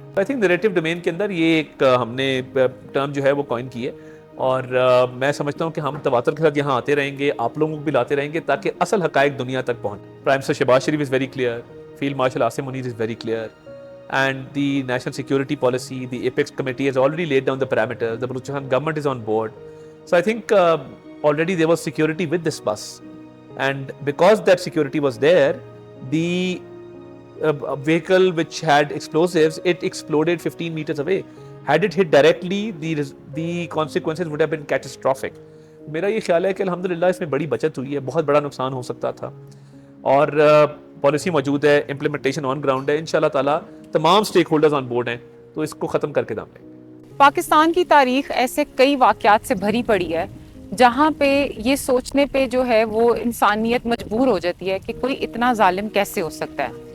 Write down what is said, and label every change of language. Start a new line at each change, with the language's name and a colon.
English: I think
Urdu: narrative domain کے اندر یہ ایک ہم نے ٹرم جو ہے وہ کوائن کی ہے, اور میں سمجھتا ہوں کہ ہم تواتر کے ساتھ یہاں آتے رہیں گے, آپ لوگوں کو بھی لاتے رہیں گے تاکہ اصل حقائق دنیا تک پہنچ.
English: Prime minister Shehbaz Sharif is very clear, field marshal Asim Munir is very clear, and the national security policy, the apex committee has already laid down the parameters. The Balochistan government is on board. So I think already there was security with this bus, and because that security was there, the vehicle which had explosives, it exploded 15 meters away. Had it hit directly, the consequences would have been catastrophic.
Urdu: میرا یہ خیال ہے کہ الحمدللہ اس میں بڑی بچت ہوئی ہے, بہت بڑا نقصان ہو سکتا تھا, اور پالیسی موجود ہے, امپلیمنٹیشن آن گراؤنڈ ہے, انشاءاللہ تعالیٰ تمام سٹیک ہولڈرز آن بورڈ ہیں, تو اس کو ختم کر کے دم لیں. پاکستان کی تاریخ ایسے کئی واقعات سے بھری پڑی ہے جہاں پہ یہ سوچنے پہ جو ہے وہ انسانیت مجبور ہو جاتی ہے کہ کوئی اتنا ظالم کیسے ہو سکتا ہے.